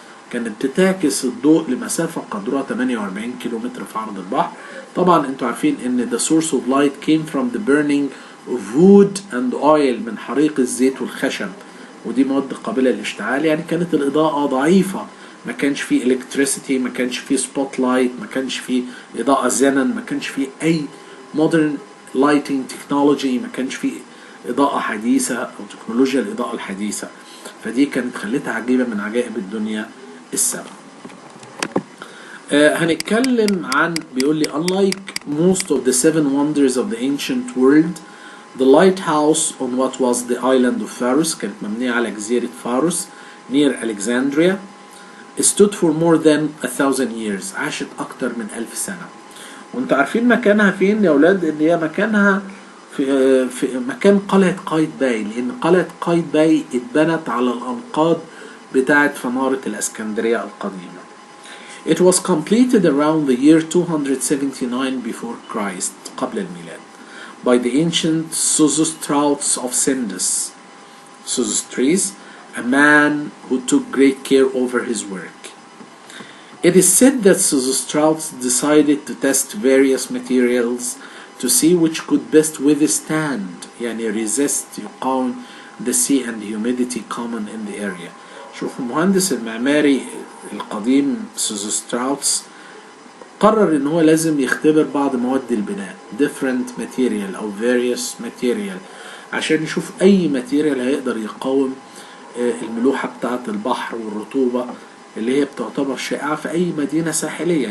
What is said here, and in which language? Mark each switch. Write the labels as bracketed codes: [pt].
[ar] كانت بتعكس الضوء لمسافة قدرها 48 كيلومتر في عرض البحر. طبعا انتوا عارفين ان [en] the source of light came from the burning of wood and oil، [ar] من حريق الزيت والخشب، ودي مواد قابلة للاشتعال. يعني كانت الإضاءة ضعيفة، ما كانش فيه electricity، ما كانش فيه spot light، ما كانش فيه إضاءة زنن، ما كانش فيه أي [en] modern lighting technology، [ar] ما كانش فيه إضاءة حديثة أو تكنولوجيا الإضاءة الحديثة. فدي كانت خلتها عجيبة من عجائب الدنيا السبع. هنتكلم عن بيقول لي [en] unlike most of the 7 wonders of the ancient world, the lighthouse on what was the island of Pharos، [ar] كانت مبنية على جزيرة فاروس [en] near Alexandria، stood for more than 1000 years، [ar] عاشت أكتر من 1000 سنة. وانتوا عارفين مكانها فين يا أولاد؟ إن هي مكانها في مكان قلعة قايتباي، لأن قلعة قايتباي اتبنت على الأنقاض بتاعة فنارة الإسكندرية القديمة. [en] It was completed around the year 279 before Christ [ar] قبل الميلاد [en] by the ancient Sosistratus of Sindus, Sosostris, a man who took great care over his work. It is said that Sosistratus decided to test various materials to see which could best withstand [ar] يعني [en] resist [ar] يقاوم [en] the sea and humidity common in the area. [ar] شوف المهندس المعماري القديم سوزوستراوتس قرر ان هو لازم يختبر بعض مواد البناء [en] different material او various material [ar] عشان يشوف اي ماتيريال هيقدر يقاوم الملوحة بتاعة البحر والرطوبة اللي هي بتعتبر شائعة في اي مدينة ساحلية.